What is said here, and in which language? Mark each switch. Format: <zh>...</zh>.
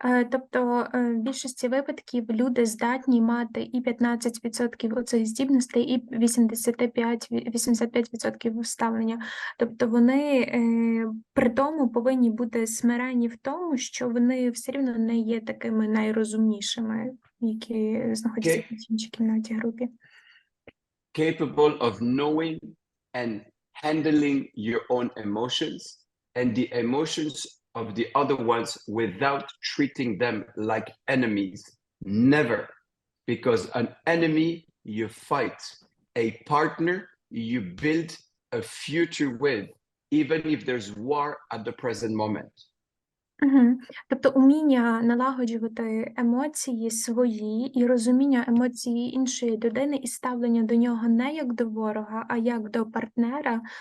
<uk>Тобто в більшості випадків люди здатні мати і 15% оцих здібностей, і 85% ставлення. Тобто вони при тому повинні бути смирені в тому, що вони все рівно не є такими найрозумнішими, які знаходяться в іншій кімнаті групі.</uk> <en>Capable of knowing and handling your own emotions and the emotions of the other ones without treating them like enemies. Never. Because an enemy you fight, a partner you build a future with, even if there's war at the present moment.</en> <uk>Тобто уміння налагоджувати емоції свої і розуміння емоцій іншої людини і ставлення до нього не як до ворога, а як до партнера.</uk>